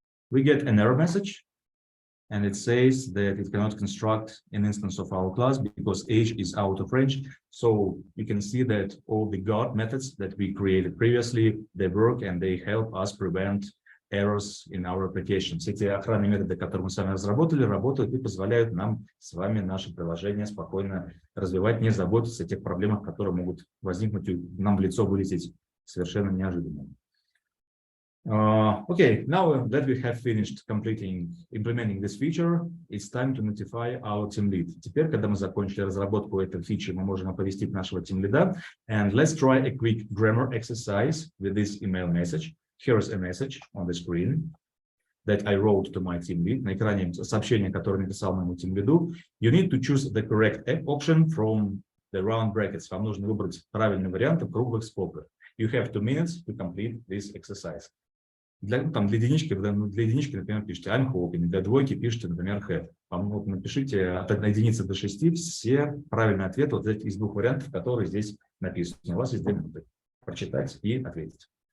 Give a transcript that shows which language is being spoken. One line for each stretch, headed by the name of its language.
English: We get an error message, and it says that it cannot construct an instance of our class because age is out of range. So you can see that all the guard methods that we created previously, they work and they help us prevent errors in our application.
Russian: Все эти охранные методы, которые мы с вами разработали, работают и позволяют нам с вами наше приложение спокойно развивать, не заботиться о тех проблемах, которые могут возникнуть и нам в лицо вылететь совершенно неожиданно.
English: Okay, now that we have finished implementing this feature, it's time to notify our team lead.
Russian: Теперь, когда мы закончили разработку этой фичи, мы можем оповестить нашего team lead.
English: And let's try a quick grammar exercise with this email message. Here's a message on the screen that I wrote to my team lead.
Russian: На экране сообщение, которое написал моему team lead.
English: You need to choose the correct option from the round brackets.
Russian: Вам нужно выбрать правильный вариант в круглых скобках.
English: You have 2 minutes to complete this exercise.
Russian: Для единички, например, пишите
English: I'm hoping,
Russian: для двойки пишите, например, had. Напишите от единицы до 6 все правильные ответы вот из двух вариантов, которые здесь написаны. У вас есть 2 минуты прочитать и ответить.